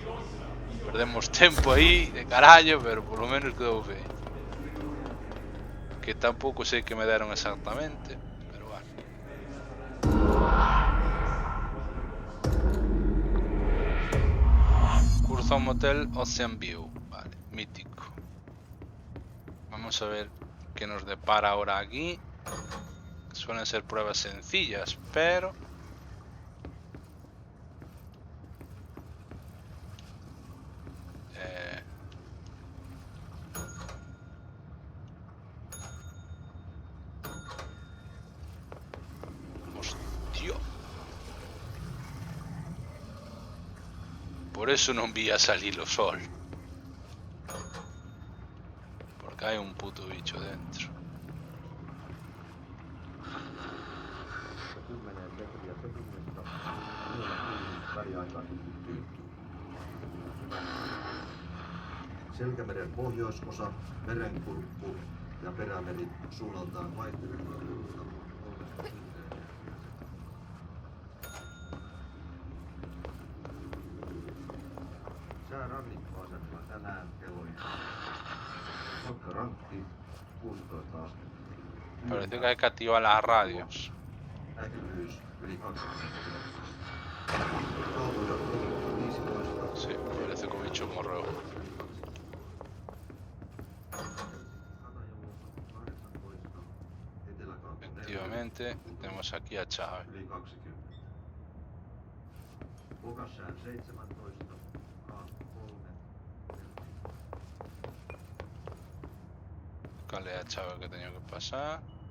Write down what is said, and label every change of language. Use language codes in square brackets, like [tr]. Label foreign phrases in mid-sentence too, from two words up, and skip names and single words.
[gl] Perdemos tempo aí de carallo, pero [es] por lo menos [gl] quedou feito. Que tampouco sei que me deron exactamente, [es] pero bueno. Curso Motel Ocean View, vale, mítico. Vamos a ver qué nos depara ahora aquí. Suelen ser pruebas sencillas, pero... Hostia. [gl] Por eso non vía salir o sol. Porque hai un puto bicho dentro. [fi] Selkämeren pohjoisosa, merenkurkku ja perämeri suunnaltaan vaihtelevat. Säärannikkoasemalla tänään kello rankki 16 astetta. [es] Parece que hay que activar las radios. [fi] Näkyvyys yli 20. [es] Sí, parece que un bicho morreo. Efectivamente, tenemos aquí a Chávez. Buscarle a Chávez que tenía que pasar.